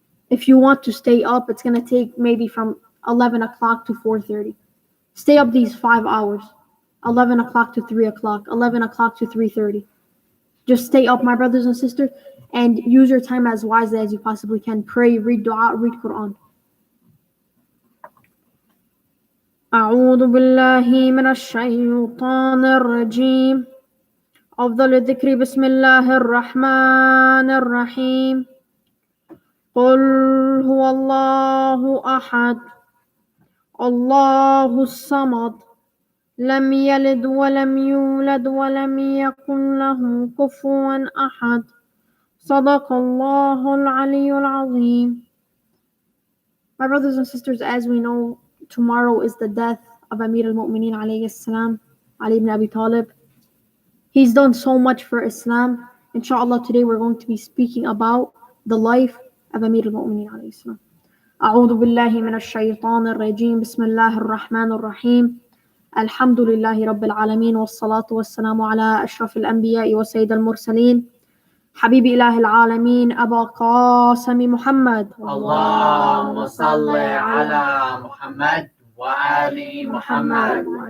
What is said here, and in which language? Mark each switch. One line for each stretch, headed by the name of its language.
English: If you want to stay up, it's going to take maybe from 11 o'clock to 4:30. Stay up these 5 hours, 11 o'clock to 3 o'clock, 11 o'clock to 3:30. Just stay up, my brothers and sisters, and use your time as wisely as you possibly can. Pray, read dua, read Quran.
Arabic: أعوذ بالله من الشيطان الرجيم. أفضل الذكر بسم الله الرحمن الرحيم. قل هو الله أحد الله الصمد لم يلد ولم يولد ولم يكن له كفوا أحد صدق الله العلي العظيم.
English: My brothers and sisters, as we know, tomorrow is the death of Amir al-Mu'mineen alayhi salam, Ali ibn Abi Talib. He's done so much for Islam. Inshallah, today we're going to be speaking about the life of Amir al-Mu'mineen alayhi salam.
Arabic: أعوذ بالله من الشيطان الرجيم. بسم الله الرحمن الرحيم. الحمد لله رب العالمين والصلاة والسلام على أشرف الأنبياء وسيد المرسلين حبيب إله العالمين أبا قاسم محمد. اللهم صل على محمد وآل محمد.